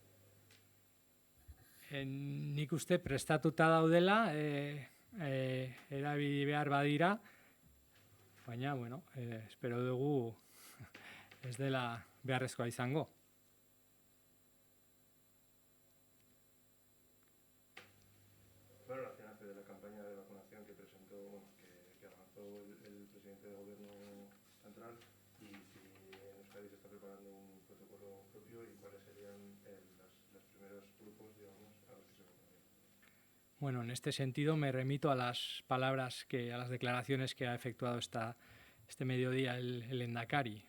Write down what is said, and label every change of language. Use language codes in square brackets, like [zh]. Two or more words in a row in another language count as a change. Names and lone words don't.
[eu] Nik uste prestatuta daudela, erabili behar badira, baina, bueno, espero dugu ez dela beharrezkoa izango. [es] Bueno, la nace de la campaña de vacunación que presentó, bueno, que avanzó el presidente del gobierno central, y si en Euskadi se está preparando un protocolo propio y cuáles serían los primeros grupos, digamos, a los que se vacunaría. Bueno, en este sentido me remito a las palabras, a las declaraciones que ha efectuado este mediodía el Lehendakari.